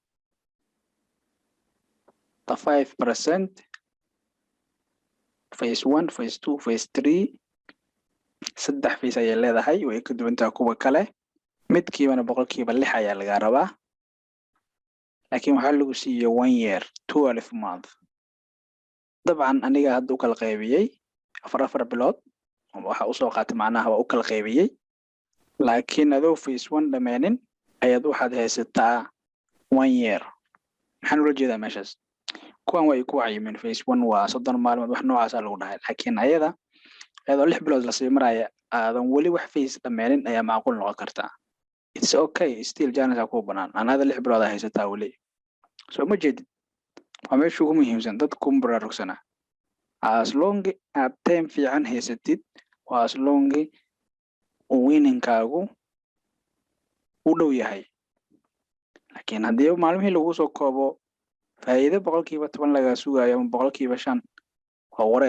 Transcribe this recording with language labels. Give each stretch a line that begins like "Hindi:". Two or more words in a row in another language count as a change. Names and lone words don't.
Somali: 5%
English: phase 1, phase 2, phase 3
Somali: saddex phase ayay leedahay, way ka duwan tahay kuwa kale. midkiibana 6% ayaa lagaa rabaa, laakiin waxaa lagu siiyey
English: 1 year 12 month.
Somali: dabcan aniga hadda u kala qaybiyey 4 bilood, waxa usoo qaatay macnaha waa u kala qaybiyey. laakiin adoo phase 1 dhameenin ayaad waxaad haysataa 1 year. maxaan ula jeedaa meeshaas? kuwan way ku cayimeen phase 1 waa 30 maalmood wax noocaas lagu dhahay, laakiin ayadoo 6 bilood la sii maraya aadan weli wax phase dhameenin ayaa macquul noqon kartaa.
English: it's okay, still
Somali: janice ku banaan anada 6 bilood haysataa weli. soo ma jeedid? waa meesha ugu muhiimsan dadka ku baraarugsana.
English: as long
Somali: aad time fiican haysatid, waa
English: as long
Somali: winningkaagu u dhow yahay. laakiin haddii maalmihii lagu soo koobo faa'iido 10% laga sugayo ama 5% waa wareer.